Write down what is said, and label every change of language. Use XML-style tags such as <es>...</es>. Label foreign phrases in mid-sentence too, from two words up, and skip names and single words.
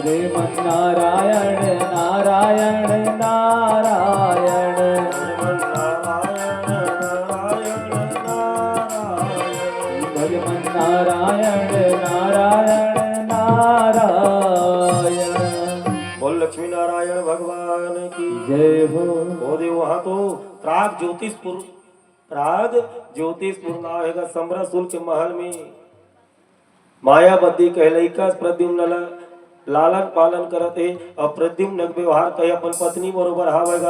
<hne>श्रीमन्नारायण नारायण नारायण भजमन्नारायण नारायण नारायण बोल लक्ष्मी नारायण भगवान की जय हो। वो देव वहां तो प्राग ज्योतिषपुर नाम है समरासुर के महल में मायावती कहलैका प्रद्युम्न लालन पालन करते और प्रद्युम्न व्यवहार कहे अपन पत्नी बरोबर हावेगा।</hne>